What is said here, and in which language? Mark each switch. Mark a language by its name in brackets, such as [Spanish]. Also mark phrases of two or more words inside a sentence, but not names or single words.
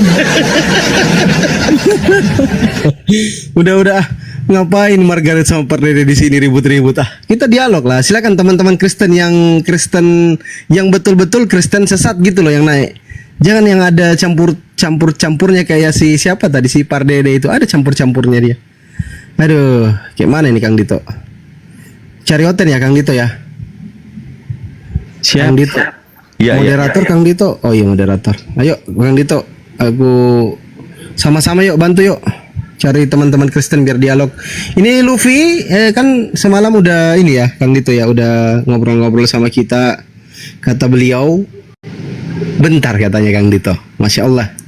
[Indonesian] Udah ngapain Margaret sama Pardede di sini ribut-ribut kita dialog lah. Silakan teman-teman Kristen yang betul-betul Kristen sesat gitu loh yang naik. Jangan yang ada campur-campurnya kayak siapa tadi si Pardede itu, ada campur-campurnya dia. Aduh, kayak mana ini Kang Dito? Cari hotel ya Kang Dito ya. Kang Dito. Ya, Moderator Kang Dito. Oh iya moderator. Ayo Kang Dito, aku sama-sama yuk bantu yuk. Cari teman-teman Kristen biar dialog. Ini Luffy kan semalam udah ini ya Kang Dito ya, udah ngobrol-ngobrol sama kita. Kata beliau bentar katanya Kang Dito. [Arabic] ما شاء الله.